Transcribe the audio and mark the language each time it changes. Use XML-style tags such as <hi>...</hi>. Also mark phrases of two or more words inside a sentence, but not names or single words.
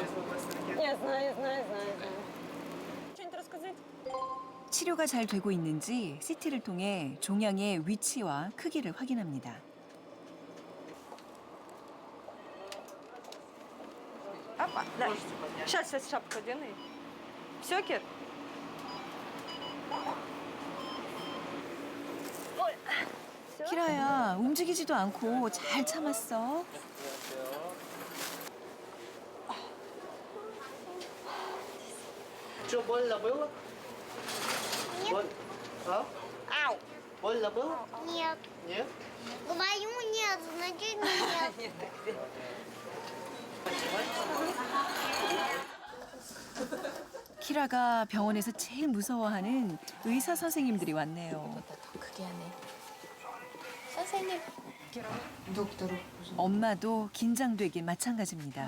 <ru>Я знаю. Что-нибудь рассказать?</ru> <ko>치료가 잘 되고 있는지 CT를 통해 종양의 위치와 크기를 확인합니다.</ko> <ru>Опа, да. Сейчас шапку одену. Все, Кир?</ru> <ko>키라야, 움직이지도 않고 잘 참았어.</ko> <ru>Что, больно было? А? Ау. Больно было? Нет. Нет? Говорю нет, значит нет.</ru> <ko>키라가 병원에서 제일 무서워하는 의사 선생님들이 왔네요. 그게 하네. 선생님. 독도로. 엄마도 긴장되긴 마찬가지입니다.</ko>